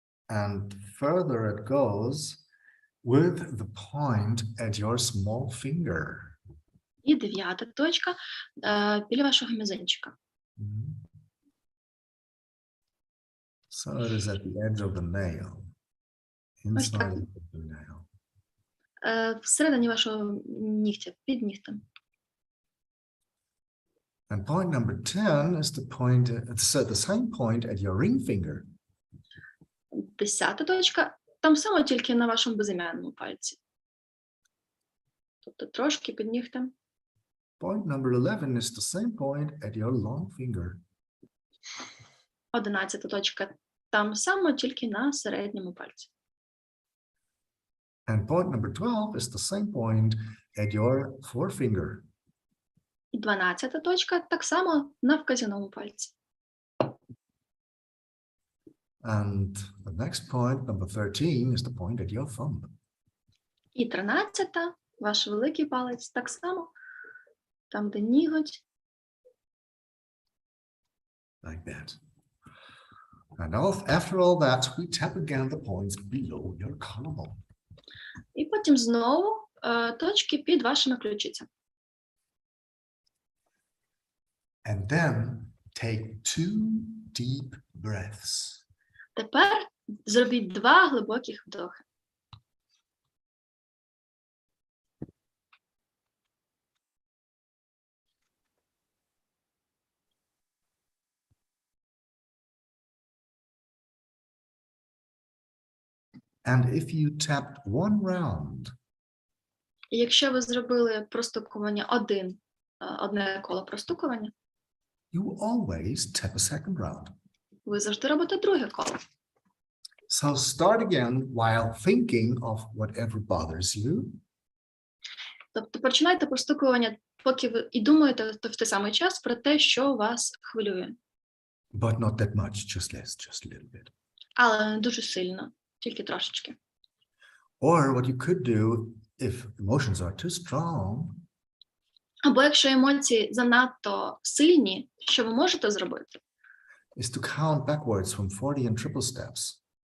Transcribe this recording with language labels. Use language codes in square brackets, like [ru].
[en] And further it goes with the point at your small finger. [uk] І дев'ята точка біля вашого мізинчика. [en] So it is at the edge of the nail. Inside of the nail. [uk] Всередині вашого нігтя, під нігтем. [en] And point number 10 is the point, so the same point at your ring finger. [uk] Десята точка, там само тільки на вашому безім'яному пальці. Тобто трошки під нігтем. [en] Point number 11 is the same point at your long finger. [uk] 11 точка, там само тільки на середньому пальці. [en] And point number 12 is the same point at your forefinger. [uk] І 12 точка, так само на вказівному пальці. [en] And the next point, number 13, is the point at your thumb. [uk] І 13, ваш великий палець, так само, там, де ніготь. [en] Like that. And after all that, we tap again the points below your collarbone. [uk] І потім знову точки під вашими ключицями. [en] And then take 2 deep breaths. [uk] Тепер зробіть 2 глибоких вдохи. [en] And if you tapped 1 round, [uk] І якщо ви зробили простукування одне коло простукування, [en] you always tap a second round. [uk] ви завжди робите друге коло. [en] So start again while thinking of whatever bothers you. [uk] Тобто починайте простукування, поки ви і думаєте в той самий час про те, що вас хвилює. [en] But not that much, just less, just a little bit. [uk] Але не дуже сильно, тільки трошечки. [en] Or what you could do if emotions are too strong, [uk] Або якщо емоції занадто сильні, що ви можете зробити? [en] is to count backwards from 40 in triple steps.